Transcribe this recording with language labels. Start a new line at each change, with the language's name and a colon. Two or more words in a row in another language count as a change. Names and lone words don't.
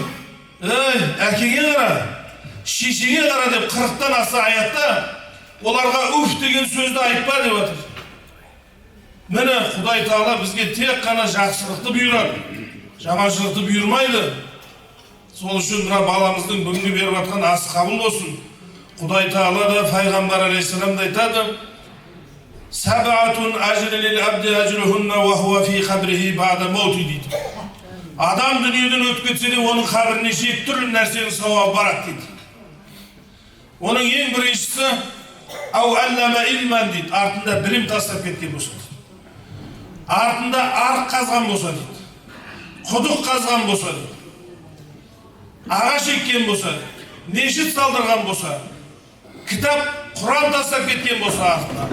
Kazakh: Әкеге қара, шешеге қара деп 40-тан аса аятта оларға уф деген сөзді айтпа деп жатыр. Міне Құдай Тағала бізге тек қана жақсылықты бұйырады, жаманшылықты бұйырмайды. Сол үшін мына баламыздың бүгінгі беріп жатқан асы қабыл болсын. Құдай Тағала да пайғамбар алейхиссаламда айтады:
Arabic: "سبعة يجري للعبد أجرهن وهو في قبره بعد موته" дейді.
Kazakh: Адам дүниеден өтіп кетсе де оның қабіріне 7 түрлі нәрсенің сауабы барады дейді. Оның ең біріншісі
Arabic: أو علم علما
Kazakh: дейді, артында білім тастап кеткен болса. Артында арық қазған болса дейді, құдық қазған болса дейді, ағаш еккен болса, мешіт салдырған болса, кітап, Құран тастап кеткен болса артына.